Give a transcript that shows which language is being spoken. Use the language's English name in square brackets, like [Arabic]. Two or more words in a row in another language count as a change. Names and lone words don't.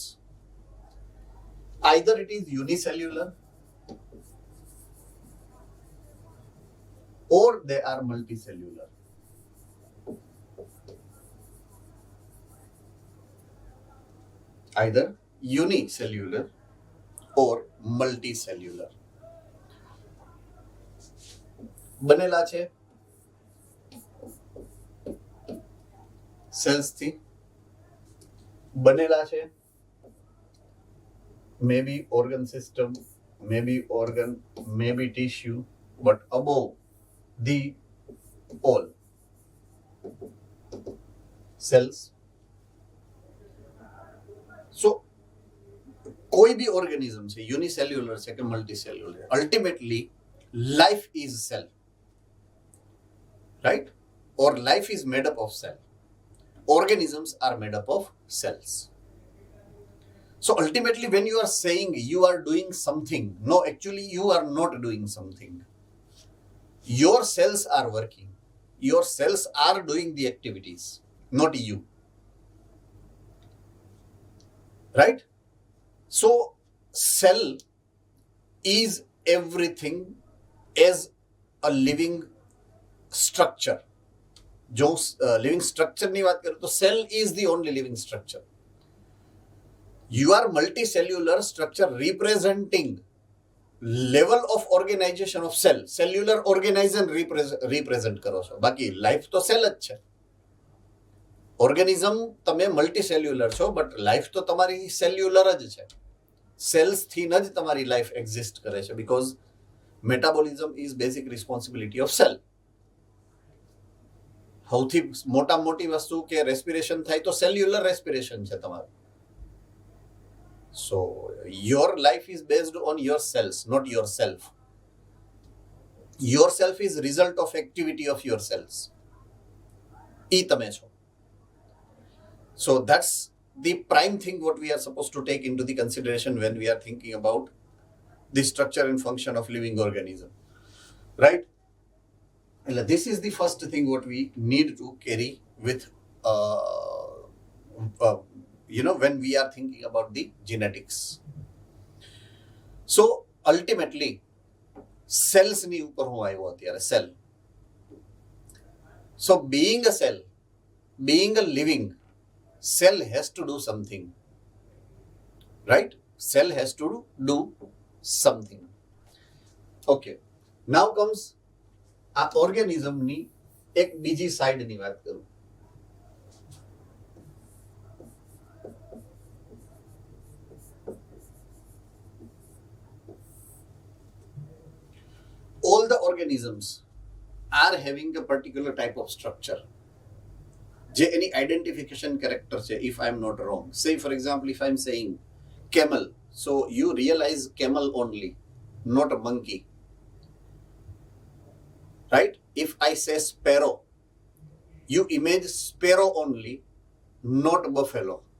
[English] Either it is unicellular or they are multicellular. Either unicellular or multicellular. [Gujarati] બનેલા છે સેલ્સ થી, બનેલા છે [English] maybe organ system maybe organ, maybe tissue, but above the all, cells. So [Hindi] कोई भी [English] organism છે unicellular [Gujarati] છે કે [English] multicellular, ultimately life is cell, right? Or life is made up of cell. Organisms are made up of cells. So ultimately when you are saying you are doing something, no, actually you are not doing something. Your cells are working. Your cells are doing the activities, not you. Right? So cell is everything as a living structure. जो living structure [Gujarati] ની વાત કરું તો [English] cell is the only living structure. You are multicellular structure representing level of organization of cell. Cellular organism represent [Gujarati] કરો છો. બાકી life તો cell જ છે. ઓર્ગેનિઝમ તમે મલ્ટીસેલ્યુલર છો, [English] બટ લાઈફ [Gujarati] તો તમારી સેલ્યુલર જ છે. [English] સેલ્સ [Gujarati] થી જ તમારી [English] life exist [Gujarati] કરે છે, [English] because metabolism is basic responsibility of cell. [Gujarati] સૌથી મોટા મોટી વસ્તુ કે રેસ્પિરેશન થાય તો સેલ્યુલર રેસ્પિરેશન છે તમારું. [English] so your life is based on your cells, not your self. your self is result of activity of your cells. [Gujarati] ઈ તમે છો. [English] So that's the prime thing what we are supposed to take into the consideration when we are thinking about the structure and function of living organism, right? And this is the first thing what we need to carry with, when we are thinking about the genetics. So ultimately, cells [Gujarati] ની ઉપર હું આવ્યો અત્યારે, [English] cell. So being a cell, being a living, cell has to do something, right? Cell has to do something. Okay, now comes [Gujarati] આ ઓર્ગેનિઝમ ની એક બીજી સાઈડ ની વાત કરું. [English] All the organisms are having a particular type of structure. [Gujarati] જે એની [English] identification character છે, if I am not wrong. Say for example, if I am saying camel, so you realize camel only, not a monkey. Right? If I say sparrow, you image sparrow only, not buffalo.